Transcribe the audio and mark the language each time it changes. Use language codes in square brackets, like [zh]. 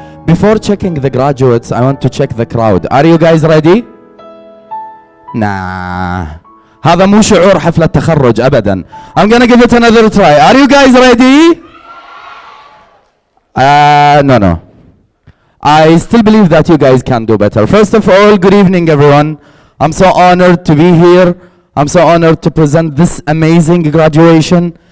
[en] Before checking the graduates, I want to check the crowd. Are you guys ready? Nah. [ar] هذا مو شعور حفلة تخرج أبدا. [en] I'm gonna give it another try. Are you guys ready? No. I still believe that you guys can do better. First of all, good evening everyone. I'm so honored to be here. I'm so honored to present this amazing graduation.